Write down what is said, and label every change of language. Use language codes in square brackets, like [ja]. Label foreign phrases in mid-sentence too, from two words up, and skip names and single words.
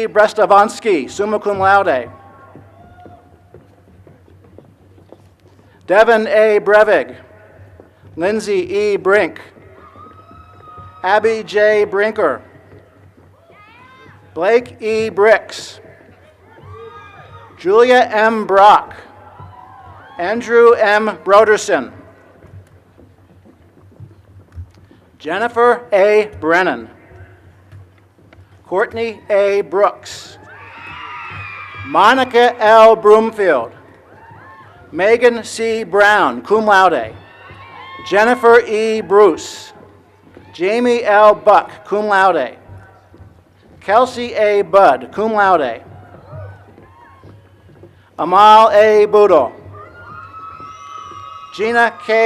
[en] Brestavonsky, [la] summa cum laude. [en] Devin A. Brevig, Lindsay E. Brink, Abby J. Brinker, Blake E. Bricks, Julia M. Brock, Andrew M. Broderson, Jennifer A. Brennan, Courtney A. Brooks, Monica L. Broomfield, Megan C. Brown, [la] cum laude. [en] Jennifer E. Bruce, Jamie L. Buck, [la] cum laude. [en] Kelsey A. Budd, [la] cum laude. [en] Amal A. Boodle, Gina K.